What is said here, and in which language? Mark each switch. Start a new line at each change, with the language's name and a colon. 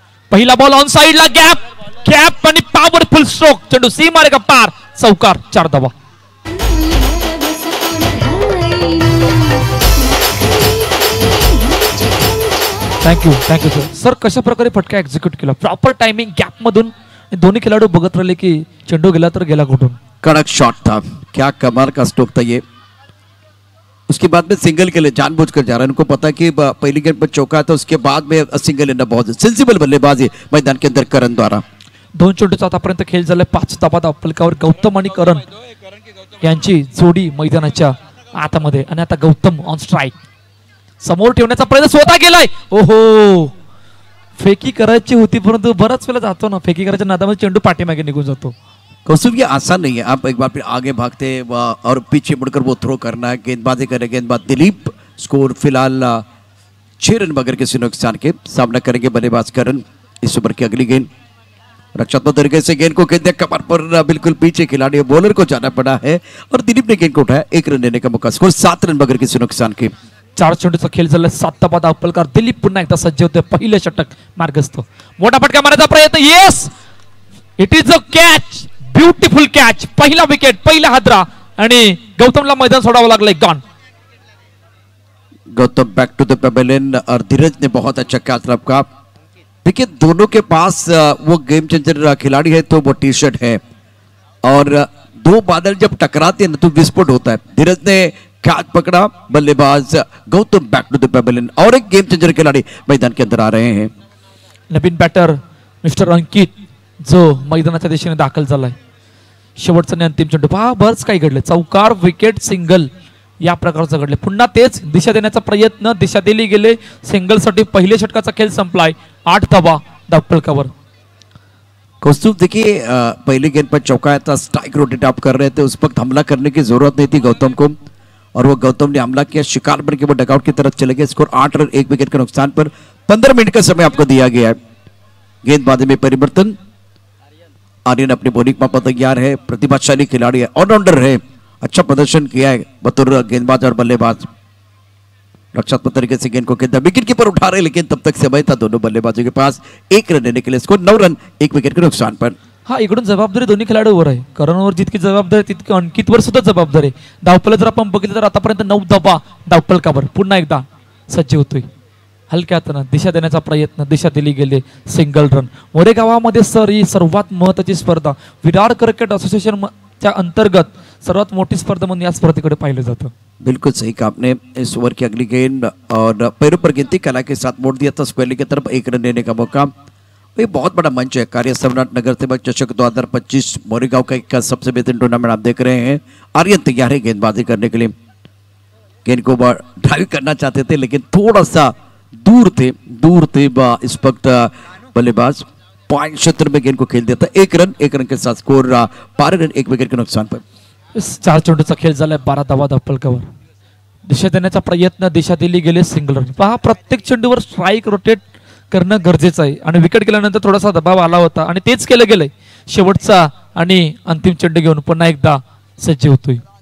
Marathi: पहिला ball on साइडला gap आणि पॉवरफुल स्ट्रोक, चेंडू सीमारेखा पार, चौकार, 4 धावा. Thank you sir. कशा प्रकारे फटका एक्झिक्यूट केला, प्रॉपर टायमिंग, गॅप मधून. दोन्ही खिलाडू बघत राहिले की चेंडू गेला तर गेला कुठून.
Hindi: कड़क शॉट था, क्या कमाल का स्ट्रोक था ये. उसके बाद में सिंगल के लिए जानबूझकर जा रहा है. उनको पता कि पहली गेंद पर चौका था, उसके बाद में सिंगल लेना बहुत सेंसिबल बल्लेबाजी मैदान के अंदर करण द्वारा.
Marathi: 2 चेंडूचा आतापर्यंत खेळ झालाय. 5 धावा धावफलकावर गौतम आणि करण यांची जोडी मैदानाच्या आतामध्ये. आणि आता गौतम ऑन स्ट्राइक, समोर ठेवण्याचा प्रयत्न स्वतः केलाय. ओहो, फेकी करायची होती परंतु बराच वेळा जातो ना, फेकी करायच्या नादामध्ये चेंडू पाठीमागे निघून जातो.
Hindi: कौस्तुभ, ये आसान नहीं है. आप एक बार फिर आगे भागते और पीछे मुड़कर वो थ्रो करना है. गेंदबाजी करे गेंदबाज दिलीप. स्कोर फिलहाल 6 रन बगैर किसी नुकसान के. सामना करेंगे बल्लेबाज करण. इस ओवर की अगली गेंद रक्षात्मक तरीके से गेंद को खेलते, कमर पर बिल्कुल पीछे खिलाड़ी बॉलर को जाना पड़ा है और दिलीप ने गेंद को उठाया. 1 रन लेने का मौका. स्कोर 7 रन बगैर किसी नुकसान के.
Marathi: 4 चेंडूचा खेळ झाला. 7 धावा धावफलकावर. दिलीप पुन्हा एकदा सज्ज होते. पहिले षटक मार्गस्थ. मोठा फटका मारायचा प्रयत्न.
English: Yes, it is a catch, beautiful catch.
Marathi: पहिला विकेट, पहिला हादरा आणि गौतमला मैदान सोडावं लागलंय.
English: Gone.
Hindi: Gautam
English: back to the pavilion
Hindi: और धीरज ने बहुत अच्छा कैच रखा. देखिए, दोनों के पास वो गेम चेंजर खिलाड़ी है तो वो टी शर्ट है, और 2 बादल जब टकराते हैं ना तो विस्फोट होता है. धीरज ने कैच पकड़ा. बल्लेबाज Gautam
English: Back to the pavilion.
Hindi: और एक गेम चेंजर खिलाड़ी मैदान के अंदर आ रहे हैं.
Marathi: नवीन बॅटर मिस्टर अंकित जो मैदानाच्या दिशेने दाखल झालाय. शेवटचा आणि अंतिम चेंडू पहा, बरंच काही घडले. चौकार, विकेट, सिंगल या प्रकारचं घडले. पुन्हा तेच दिशा देण्याचा प्रयत्न, दिशा दिली गेले. सिंगल साठी पहिले षटकाचा खेळ संपलाय. 8 धावा धावफलकावर.
Hindi: कौस्तुभ, देखिए पहली गेंद पर चौका था, स्ट्राइक रोटेट आप कर रहे थे. उस वक्त हमला करने की जरूरत नहीं थी गौतम को, और वो गौतम ने हमला किया. शिकार बन के वो डगआउट की तरफ चले गए. स्कोर 8 रन 1 विकेट के नुकसान पर. 15 मिनट का समय आपको दिया गया है. गेंदबाजी में परिवर्तन. आर्यन अपनी बॉलिंग पर तैयार है. प्रतिभाशाली खिलाड़ी है, ऑलराउंडर है. अच्छा प्रदर्शन किया है बतौर गेंदबाज और बल्लेबाज. रक्षात्मक तरीके से गेंद को खेलता, विकेट कीपर उठा रहे, लेकिन तब तक समय था दोनों बल्लेबाजों के पास. 1 रन लेने के लिए. स्कोर 9 रन 1 विकेट के नुकसान पर.
Marathi: हा, इकडून जबाबदारी दोन्ही खेळाडूवर आहे. करणवर जितकी जबाबदारी तितकी अंकितवर सुद्धा जबाबदारी. धावफलक जर आपण बघितलं तर आतापर्यंत 9 धावा धावफलकावर. पुन्हा एकदा सज्ज होतोय. हलक्या हातानं दिशा देण्याचा प्रयत्न, दिशा दिली गेली. Single run. मोरेगावामध्ये सर ही सर्वात महत्त्वाची स्पर्धा, विरार क्रिकेट असोसिएशन च्या अंतर्गत सर्वात मोठी स्पर्धा म्हणून या स्पर्धेकडे पाहिलं जातं.
Hindi: बिल्कुल सही कहा आपने. इस ओवर की अगली गेंद और पैरों पर गिनती कला के साथ मोड़ दिया था स्क्वेली की तरफ. 1 रन लेने का मौका. ये बहुत बड़ा मंच है. कार्य सम्राट नगर सेवक चषक 2025 मोरेगांव का एक सबसे बेहतरीन टूर्नामेंट आप देख रहे हैं. आर्यन तैयार है गेंदबाजी करने के लिए. गेंद को ड्राइव करना चाहते थे लेकिन थोड़ा सा दूर थे इस वक्त बल्लेबाज. पॉइंट क्षेत्र में गेंद को खेल दिया था. 1 रन के साथ. स्कोर 12 रन 1 विकेट के नुकसान पर.
Marathi: 4 चेंडूचा खेळ झालाय. 12 धावा धावफलकावर. दिशा देण्याचा प्रयत्न, दिशा दिली गेली. Single run. पहा, प्रत्येक चेंडूवर स्ट्राइक रोटेट करणं गरजेचं आहे आणि विकेट गेल्यानंतर थोडासा दबाव आला होता आणि तेच केलं गेलंय. शेवटचा आणि अंतिम चेंडू घेऊन पुन्हा एकदा सज्ज होतोय.